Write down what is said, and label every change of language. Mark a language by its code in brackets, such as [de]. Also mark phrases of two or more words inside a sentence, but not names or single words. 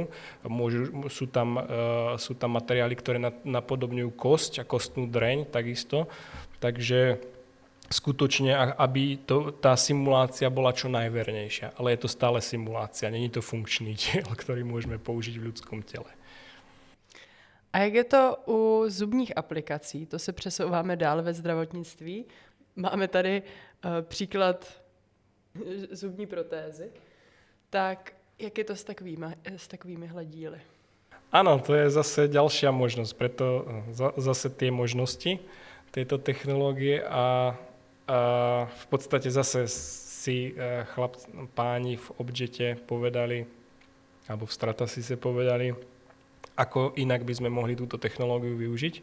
[sk] Sú tam materiály, ktoré napodobňujú kosť a kostnú dreň takisto. Takže skutočne, aby tá simulácia bola čo najvernejšia. Ale je to stále simulácia, není to funkčný diel, ktorý môžeme použiť v ľudskom tele. [cs] A jak je to u zubních aplikací? To se přesouváme dál ve zdravotnictví. Máme tady příklad zubní protézy. Tak jak je to s takovými díly? [sk] Áno, to je zase ďalšia možnosť, preto zase tie možnosti tejto technológie a v podstate zase si páni v Objete povedali, alebo v Stratasys povedali, ako inak by sme mohli túto technológiu využiť.